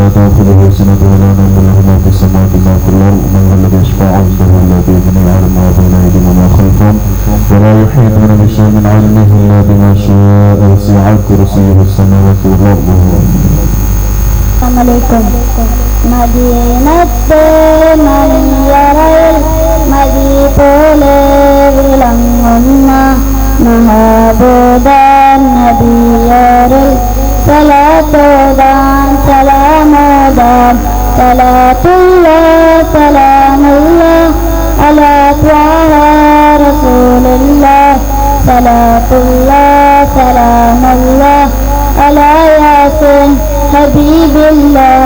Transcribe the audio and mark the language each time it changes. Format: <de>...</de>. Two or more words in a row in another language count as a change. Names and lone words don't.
<ar>تأخذه سنة ولا نوم له ما في السماوات وما في الأرض من ذا الذي يشفع عنده إلا بإذنه يعلم ما بين أيديهم وما خلفهم ولا يحيطون بشيء من علمه إلا بما شاء وسع كرسيه السماوات والأرض. അസ്സലാമലൈക്കും.</ar> <ml>മദീനത്തെ മണിയറയിൽ മദി പോലെ വിളങ്ങുന്ന മഹബൂബാൻ നബിയറിൽ സലാത്തോദാൻ സലാമോദാൻ</ml> <ar>صلاة الله سلام الله على طه رسول الله صلاة الله سلام الله على يس حبيب الله.</ar>